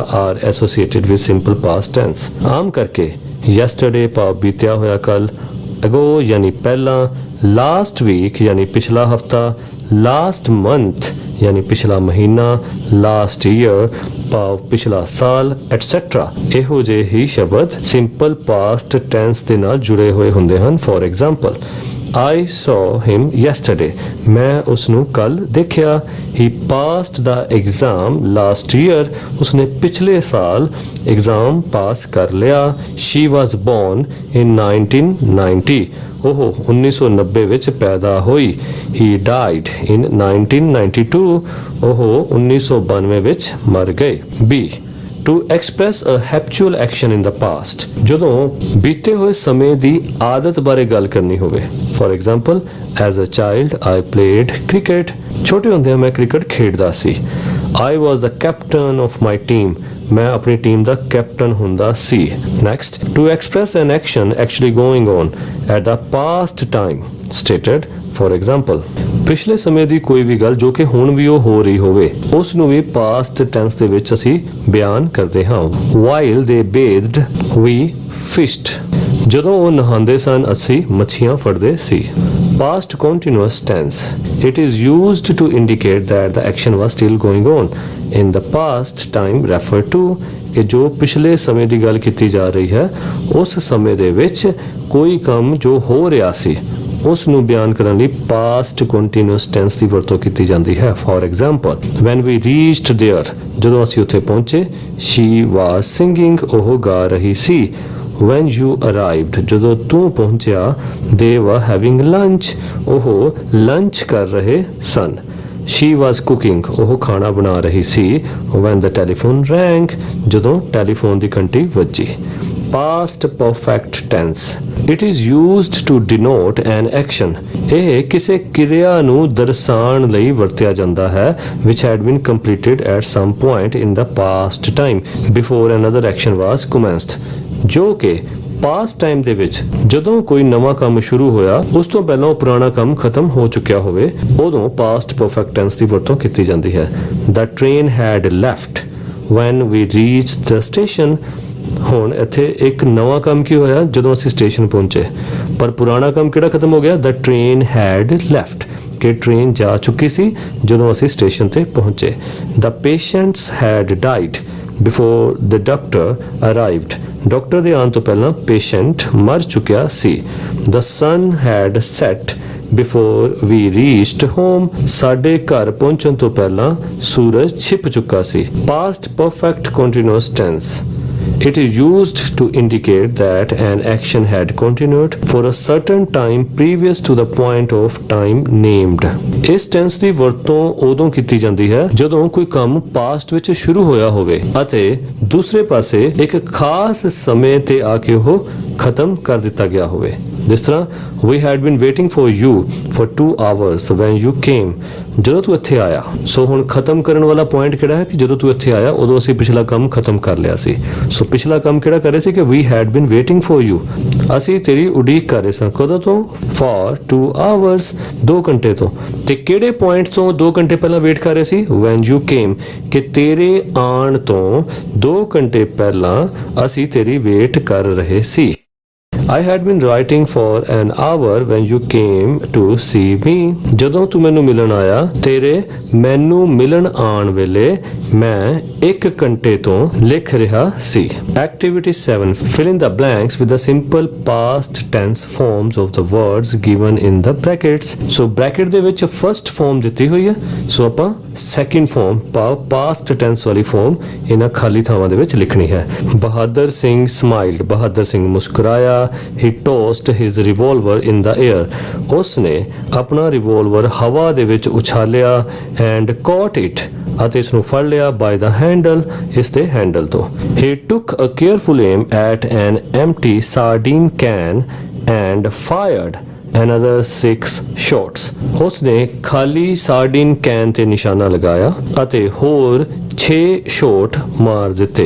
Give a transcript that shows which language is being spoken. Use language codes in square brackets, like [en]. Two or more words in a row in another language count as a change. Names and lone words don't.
[en] are associated with simple past tense. [pa] ਆਮ ਕਰਕੇ yesterday ਭਾਵ ਬੀਤਿਆ ਹੋਇਆ ਕੱਲ, ago ਯਾਨੀ ਪਹਿਲਾ, [en] last week [pa] ਯਾਨੀ ਪਿਛਲਾ ਹਫ਼ਤਾ, [en] last month [pa] ਯਾਨੀ ਪਿਛਲਾ ਮਹੀਨਾ, [en] last year [pa] ਭਾਵ ਪਿਛਲਾ ਸਾਲ, etc. ਇਹੋ ਜਿਹੇ ਹੀ ਸ਼ਬਦ [en] simple past tense [pa] ਦੇ ਨਾਲ ਜੁੜੇ ਹੋਏ ਹੁੰਦੇ ਹਨ। [en] For example, I saw him yesterday. [pa] ਮੈਂ ਉਸਨੂੰ ਕੱਲ ਦੇਖਾ। [en] He passed the exam last year. [hi] उसने पिछले साल एग्ज़ाम पास कर लिया। [en] She was born in 1990. [pa] ਉਹ 1990 ਵਿੱਚ ਪੈਦਾ ਹੋਈ। [en] He died in 1992. [pa] ਉਹ 1992 ਵਿੱਚ ਮਰ ਗਏ। B. [en] To express a habitual action in the past. [pa] ਜਦੋਂ ਬੀਤੇ ਹੋਏ ਸਮੇਂ ਦੀ ਆਦਤ ਬਾਰੇ ਗੱਲ ਕਰਨੀ ਹੋਵੇ। [en] For example, as a child I played cricket. [pa] ਛੋਟੇ ਹੁੰਦਿਆਂ ਮੈਂ ਕ੍ਰਿਕਟ ਖੇਡਦਾ ਸੀ। [en] I was the captain of my team. [pa] ਮੈਂ ਆਪਣੀ ਟੀਮ ਦਾ ਕੈਪਟਨ ਹੁੰਦਾ ਸੀ। [en] Next, to express an action actually going on at the past time stated. For example, [pa] ਪਿਛਲੇ ਸਮੇਂ ਦੀ ਕੋਈ ਵੀ ਗੱਲ ਜੋ ਕਿ ਹੁਣ ਵੀ ਉਹ ਹੋ ਰਹੀ ਹੋਵੇ ਉਸ ਨੂੰ ਵੀ [en] past tense [pa] ਦੇ ਵਿੱਚ ਅਸੀਂ ਬਿਆਨ ਕਰਦੇ ਹਾਂ। [en] While they bathed, we fished. [pa] ਜਦੋਂ ਉਹ ਨਹਾਉਂਦੇ ਸਨ ਅਸੀਂ ਮੱਛੀਆਂ ਫੜਦੇ ਸੀ। [en] Past continuous tense. It is used to indicate that the action was still going on. In the past time refer to [pa] ਕਿ ਜੋ ਪਿਛਲੇ ਸਮੇਂ ਦੀ ਗੱਲ ਕੀਤੀ ਜਾ ਰਹੀ ਹੈ ਉਸ ਸਮੇਂ ਦੇ ਵਿੱਚ ਕੋਈ ਕੰਮ ਜੋ ਹੋ ਰਿਹਾ ਸੀ ਉਸ ਨੂੰ ਬਿਆਨ ਕਰਨ ਲਈ [en] past continuous tense [pa] ਦੀ ਵਰਤੋਂ ਕੀਤੀ ਜਾਂਦੀ ਹੈ। [en] For example, when we reached there, [pa] ਜਦੋਂ ਅਸੀਂ ਉੱਥੇ ਪਹੁੰਚੇ, [en] she was singing, [pa] ਉਹ ਗਾ ਰਹੀ ਸੀ। [en] When you arrived, [pa] ਜਦੋਂ ਤੂੰ ਪਹੁੰਚਿਆ, [en] they were having lunch, [pa] ਉਹ ਲੰਚ ਕਰ ਰਹੇ ਸਨ। [en] She was cooking, [pa] ਉਹ ਖਾਣਾ ਬਣਾ ਰਹੀ ਸੀ। [en] When the telephone rang, [pa] ਜਦੋਂ ਟੈਲੀਫੋਨ ਦੀ ਘੰਟੀ ਵੱਜੀ। [en] Past perfect tense. It is used to denote an action. [pa] ਇਹ ਕਿਸੇ ਕਿਰਿਆ ਨੂੰ ਦਰਸਾਉਣ ਲਈ ਵਰਤਿਆ ਜਾਂਦਾ ਹੈ [en] which had been completed at some point in the past time before another action was commenced. [pa] ਜੋ ਕਿ [en] past time [pa] ਦੇ ਵਿੱਚ ਜਦੋਂ ਕੋਈ ਨਵਾਂ ਕੰਮ ਸ਼ੁਰੂ ਹੋਇਆ ਉਸ ਤੋਂ ਪਹਿਲਾਂ ਉਹ ਪੁਰਾਣਾ ਕੰਮ ਖਤਮ ਹੋ ਚੁੱਕਿਆ ਹੋਵੇ ਉਦੋਂ [en] past perfect tense [pa] ਦੀ ਵਰਤੋਂ ਕੀਤੀ ਜਾਂਦੀ ਹੈ। [en] The train had left when we reached the station. [pa] ਹੁਣ ਇੱਥੇ ਇੱਕ ਨਵਾਂ ਕੰਮ ਕੀ ਹੋਇਆ ਜਦੋਂ ਅਸੀਂ ਸਟੇਸ਼ਨ ਪਹੁੰਚੇ ਪਰ ਪੁਰਾਣਾ ਕੰਮ ਕਿਹੜਾ ਖਤਮ ਹੋ ਗਿਆ? [en] The train had left [pa] ਕਿ ਟ੍ਰੇਨ ਜਾ ਚੁੱਕੀ ਸੀ ਜਦੋਂ ਅਸੀਂ ਸਟੇਸ਼ਨ ਤੇ ਪਹੁੰਚੇ। [en] The patients had died before the doctor arrived. [pa] ਡਾਕਟਰ ਦੇ ਆਉਣ ਤੋਂ ਪਹਿਲਾਂ ਪੇਸ਼ੈਂਟ ਮਰ ਚੁੱਕਿਆ ਸੀ। [en] The sun had set before we reached home. [pa] ਸਾਡੇ ਘਰ ਪਹੁੰਚਣ ਤੋਂ ਪਹਿਲਾਂ ਸੂਰਜ ਛਿਪ ਚੁੱਕਾ ਸੀ। [en] Past perfect continuous tense. It is used to indicate that an action had continued for a certain time previous to the point of time named. [pa] ਇਸ tense ਦੀ ਵਰਤੋਂ ਉਦੋਂ ਕੀਤੀ ਜਾਂਦੀ ਹੈ ਜਦੋਂ ਕੋਈ ਕੰਮ past ਵਿੱਚ ਸ਼ੁਰੂ ਹੋਇਆ ਹੋਵੇ ਅਤੇ ਦੂਸਰੇ ਪਾਸੇ ਇੱਕ ਖਾਸ ਸਮੇਂ ਤੇ ਆ ਕੇ ਉਹ ਖਤਮ ਕਰ ਦਿੱਤਾ ਗਿਆ ਹੋਵੇ। ਜਿਸ ਤਰ੍ਹਾਂ [en] we had been waiting for you for 2 hours when you came. [pa] ਜਦੋਂ ਤੂੰ ਇੱਥੇ ਆਇਆ ਸੋ ਹੁਣ ਖਤਮ ਕਰਨ ਵਾਲਾ ਪੁਆਇੰਟ ਕਿਹੜਾ ਹੈ ਕਿ ਜਦੋਂ ਤੂੰ ਇੱਥੇ ਆਇਆ ਉਦੋਂ ਅਸੀਂ ਪਿਛਲਾ ਕੰਮ ਖਤਮ ਕਰ ਲਿਆ ਸੀ। ਸੋ ਪਿਛਲਾ ਕੰਮ ਕਿਹੜਾ ਕਰ ਰਹੇ ਸੀ ਕਿ [en] we had been waiting for you. [pa] ਅਸੀਂ ਤੇਰੀ ਉਡੀਕ ਕਰ ਰਹੇ ਸਾਂ ਕਦੋਂ ਤੋਂ? [en] for 2 hours [pa] 2 ਘੰਟੇ ਤੋਂ। ਤੇ ਕਿਹੜੇ ਪੁਆਇੰਟ ਤੋਂ 2 ਘੰਟੇ ਪਹਿਲਾਂ ਵੇਟ ਕਰ ਰਹੇ ਸੀ? [en] when you came [pa] ਕਿ ਤੇਰੇ ਆਉਣ ਤੋਂ 2 ਘੰਟੇ ਪਹਿਲਾਂ ਅਸੀਂ ਤੇਰੀ ਵੇਟ ਕਰ ਰਹੇ ਸੀ। [en] I had been writing for an hour when you came to see me. [pa] ਜਦੋਂ ਤੂੰ ਮੈਨੂੰ ਮਿਲਣ ਆਇਆ ਤੇਰੇ ਮੈਨੂੰ ਮਿਲਣ ਆਉਣ ਵੇਲੇ ਮੈਂ 1 ਘੰਟੇ ਤੋਂ ਲਿਖ ਰਿਹਾ ਸੀ। [en] Activity 7. Fill in the blanks with the simple past tense forms of the words given in the brackets. So bracket [pa] ਦੇ ਵਿੱਚ [en] first form [pa] ਦਿੱਤੀ ਹੋਈ ਹੈ ਸੋ ਆਪਾਂ [en] second form past tense [pa] ਵਾਲੀ form ਇਹਨਾਂ ਖਾਲੀ ਥਾਵਾਂ ਦੇ ਵਿੱਚ ਲਿਖਣੀ ਹੈ। ਬਹਾਦਰ ਸਿੰਘ smiled. ਬਹਾਦਰ ਸਿੰਘ ਮੁਸਕਰਾਇਆ। [en] He tossed his revolver in the air. [pa] ਉਸਨੇ ਆਪਣਾ ਰਿਵੋਲਵਰ ਹਵਾ ਦੇ ਵਿੱਚ ਉਛਾਲਿਆ [en] and caught it [pa] ਅਤੇ ਇਸ ਨੂੰ ਫੜ ਲਿਆ [en] by the handle [pa] ਇਸ ਦੇ ਹੈਂਡਲ ਤੋਂ। [en] He took a careful aim at an empty sardine can and fired another 6 shots. [pa] ਉਸਨੇ ਖਾਲੀ ਸਾਰਡੀਨ ਕੈਨ ਤੇ ਨਿਸ਼ਾਨਾ ਲਗਾਇਆ ਅਤੇ ਹੋਰ 6 ਸ਼ੋਟ ਮਾਰ ਦਿੱਤੇ.